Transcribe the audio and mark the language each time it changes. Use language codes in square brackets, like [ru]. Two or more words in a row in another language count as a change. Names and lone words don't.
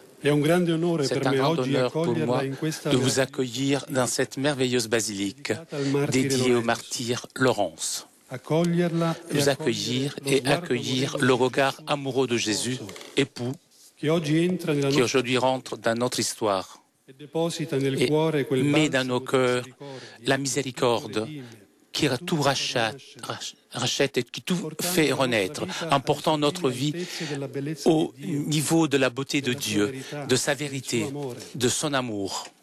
[it] è un grande onore [fr] c'est [it] per [fr] un [it] me [fr] grand [it] oggi [fr] honneur pour [it] accoglierla [fr] moi [it] in questa [fr] de vous accueillir dans cette merveilleuse basilique dédiée au martyr Laurence. nous accueillir et accueillir le regard amoureux de Jésus, époux, qui aujourd'hui rentre dans notre histoire et met dans nos cœurs la miséricorde qui tout rachète et qui tout fait renaître, en portant notre vie au niveau de la beauté de Dieu, de sa vérité, de son amour.